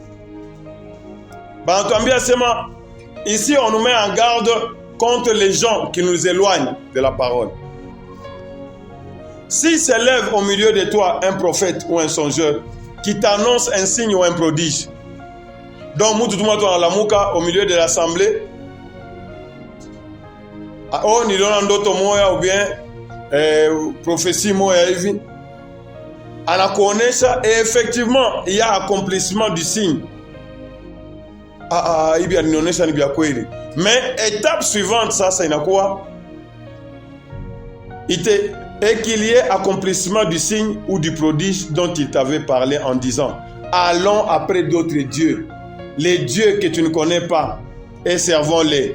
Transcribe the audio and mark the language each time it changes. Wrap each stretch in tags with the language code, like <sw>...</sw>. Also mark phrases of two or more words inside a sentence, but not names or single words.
<fr>Ici, on nous met en garde contre les gens qui nous éloignent de la parole. S'il s'élève au milieu de toi un prophète ou un songeur qui t'annonce un signe ou un prodige, donc au milieu de l'assemblée,</fr> <sw>oh ni ndoto moya</sw> <fr>ou bien prophétie</fr> <sw>moya hivi anakuonesha</sw> <fr>et effectivement il y a accomplissement du signe.</fr> <sw>Hivi anaonyesha ni vya kweli.</sw> <fr>Mais étape suivante ça inakuwa et qu'il y ait accomplissement du signe ou du prodige dont il t'avait parlé en disant allons après d'autres dieux, les dieux que tu ne connais pas, et servons-les.</fr>